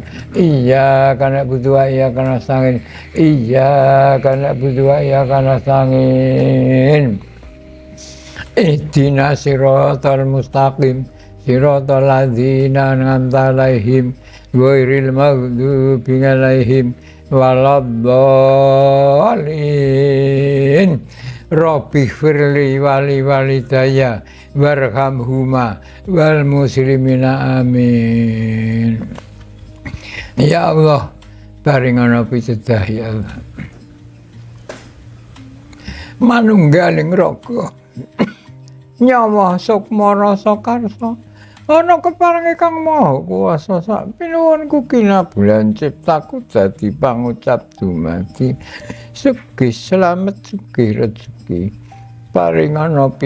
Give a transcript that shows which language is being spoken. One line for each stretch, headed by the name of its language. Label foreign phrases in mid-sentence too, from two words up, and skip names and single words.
Arabic: إياك نعبد وإياك نستعين إياك نعبد وإياك نستعين. اهدنا الصراط المستقيم. صراط الذين أنعمت عليهم غير المغضوب عليهم ولا الضالين. رب اغفر لي ولوالدي وارحمهما وللمسلمين آمين. يا الله,
Javanese: paringana pitedah
Arabic: يا الله.
Javanese: Manunggaling raga nyawa sukma rasa karsa ana keparengi Kang Maha Kuwasa sak pinuwunku kinabulan ciptaku dadi pangucap dumadi sugih slamet sugih rezeki paringana